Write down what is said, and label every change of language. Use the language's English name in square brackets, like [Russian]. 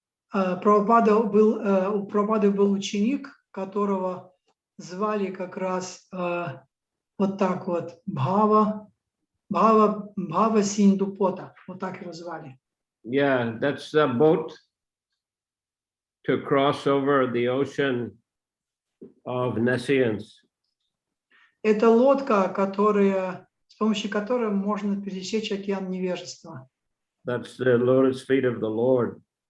[Russian] Прабхупада был ученик, которого звали как раз вот так вот Бхава Синдупота, вот так его звали. [English] Yeah, that's the boat to cross over the ocean of nescience. [Russian] Это лодка, с помощью которой можно пересечь океан невежества. [English] That's the lotus feet of the Lord.